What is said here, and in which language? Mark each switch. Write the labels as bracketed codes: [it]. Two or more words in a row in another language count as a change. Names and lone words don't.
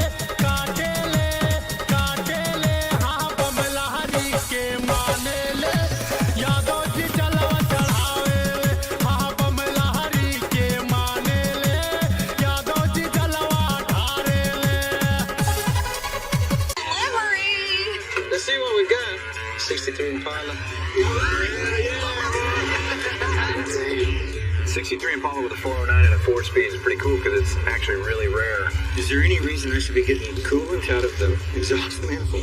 [bho] हाँ बमला हरि के माने ले यादव जी जलवा चढ़ावे ले हाँ बमला हरि के माने ले यादव जी जलवा ढारे ले [en] Delivery. Let's see what we got. 63 Impala. 63 Impala with a 409 and a 4-speed is pretty cool because it's actually really rare. Is there any reason I should be getting coolant out of the exhaust manifold?